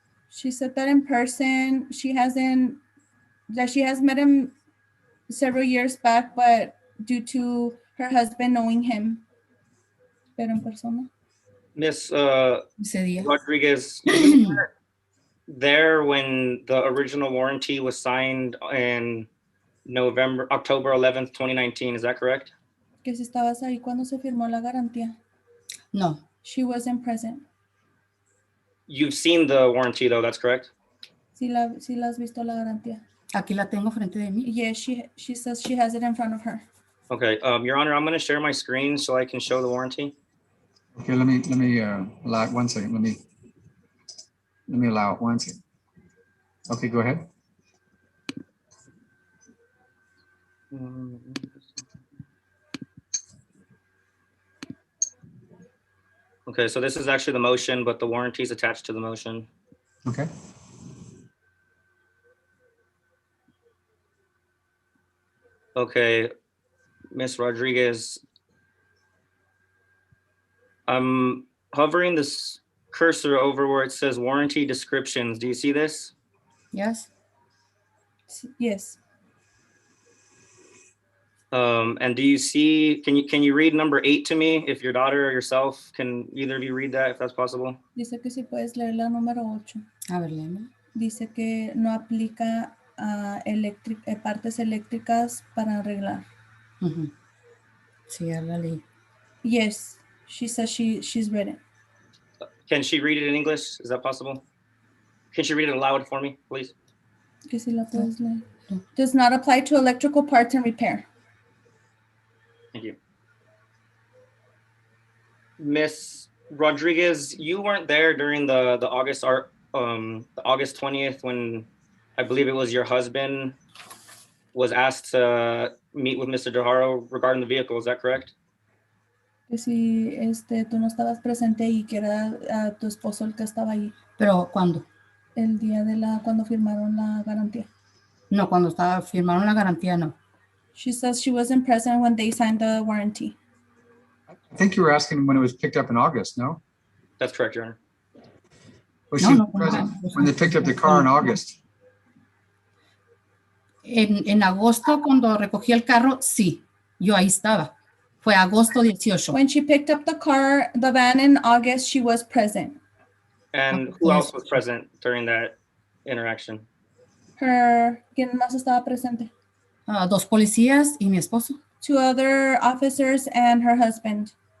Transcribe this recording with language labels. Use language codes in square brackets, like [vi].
[en] She said that in person, she has met him several years back, but due to her husband knowing him. [es] Pero en persona. [en] Ms. [es] Ese día. [en] Rodriguez, you were there when the original warranty was signed in October 11th, 2019, is that correct? [es] Que si estabas ahí cuando se firmó la garantía. No, [en] She wasn't present. You've seen the warranty though, that's correct? [es] Sí la has visto la garantía. aquí la tengo frente de mí. [en] Yes, she says she has it in front of her. Okay, Your Honor, I'm going to share my screen so I can show the warranty. Okay, let me allow it 1 second. Let me allow it 1 second. Okay, go ahead. Okay, so this is actually the motion, but the warranty is attached to the motion. Okay. Okay, Ms. Rodriguez. I'm hovering this cursor over where it says warranty descriptions. Do you see this? Yes. Yes. And do you see, can you read number 8 to me? If your daughter or yourself can either of you read that, if that's possible? [es] Dice que si puedes leer la número 8. A ver, léeme. Dice que no aplica a partes eléctricas para arreglar. Ujú. Sí, ya la leí. [en] Yes, she says she's read it. Can she read it in English? Is that possible? Can she read it aloud for me, please? [es] Que si la puedes leer. No. [en] Does not apply to electrical parts and repair. Thank you. Miss Rodriguez, you weren't there during the August 20th when I believe it was your husband was asked to meet with Mr. DeHaro regarding the vehicle. Is that correct? [es] Que si tú no estabas presente y que era tu esposo el que estaba ahí Pero ¿cuándo? el día cuando firmaron la garantía. No, cuando firmaron la garantía, no. [en] She says she wasn't present when they signed the warranty. I think you were asking when it was picked up in August, no? That's correct, Your Honor. Was [es] No, [en] she [es] no, [en] present [es] no. [en] when they picked up the car in August? [es] En agosto, cuando recogí el carro, sí, yo ahí estaba. Fue agosto 18. [en] When she picked up the van in August, she was present. And Okay, who yes. else was present during that interaction? [es] ¿Quién más estaba presente? 2 policías y mi esposo. [en] 2 other officers and her husband.